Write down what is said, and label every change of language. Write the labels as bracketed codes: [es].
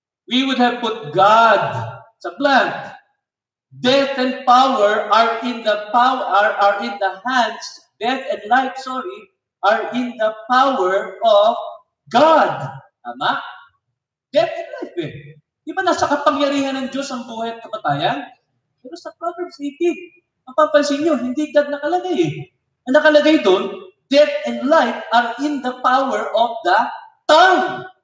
[en] We would have put God sa blank. Death and power are in the hands. Death and life, are in the power of God. [tl] Tama? [en] Death and life eh. [tl] Di ba nasa kapangyarihan ng Diyos ang buhay at kamatayan? Pero sa Proverbs 18, mapapansin nyo, hindi God nakalagay eh. Ang nakalagay doon, [en] death and life are in the power of the tongue.